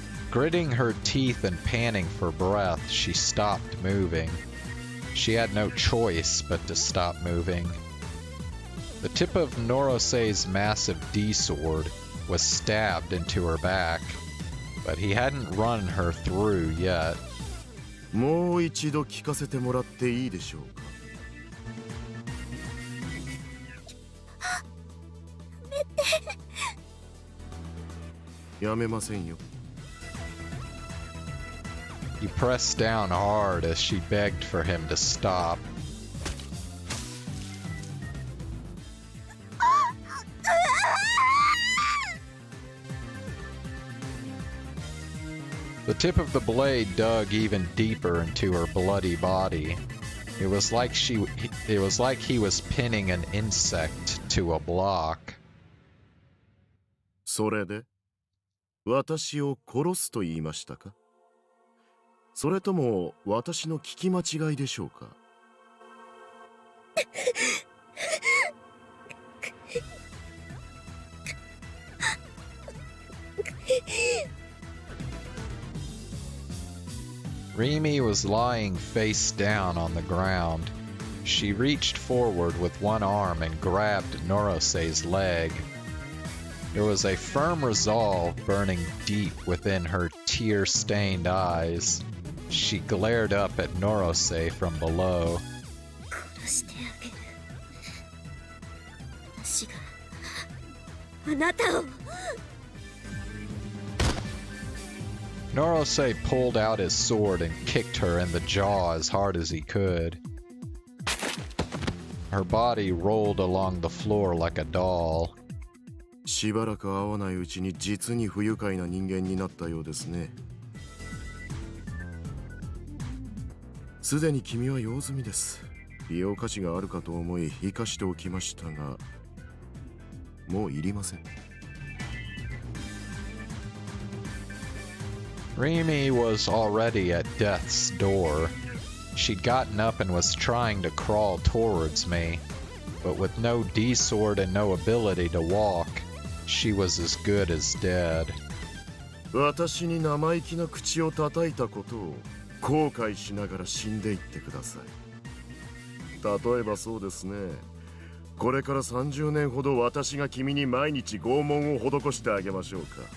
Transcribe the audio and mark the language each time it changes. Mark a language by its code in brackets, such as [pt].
[en] Gritting her teeth and panting for breath, she stopped moving. She had no choice but to stop moving. The tip of Norose's massive D-sword was stabbed into her back, but he hadn't run her through yet. [ja] もう一度聞かせてもらっていいでしょうか。やめませんよ。 [en] He pressed down hard as she begged for him to stop. The tip of the blade dug even deeper into her bloody body. It was like he was pinning an insect to a block. [ja] それで私を殺すと言いましたか？それとも私の聞き間違いでしょうか？ [en] Rimi was lying face down on the ground. She reached forward with one arm and grabbed Norosei's leg. There was a firm resolve burning deep within her tear-stained eyes. She glared up at Norosei from below. [ja] 殺してあげる。私があなたを。 [en] Norosei pulled out his sword and kicked her in the jaw as hard as he could. Her body rolled along the floor like a doll. [ja] しばらく会わないうちに実に不愉快な人間になったようですね。すでに君は用済みです。利用価値があるかと思い生かしておきましたが、もういりません。 [en] Rimi was already at death's door. She'd gotten up and was trying to crawl towards me, but with no D-sword and no ability to walk, she was as good as dead. [ja] 私に生意気な口を叩いたことを後悔しながら死んでいってください。例えばそうですね。これから30年ほど私が君に毎日拷問を施してあげましょうか。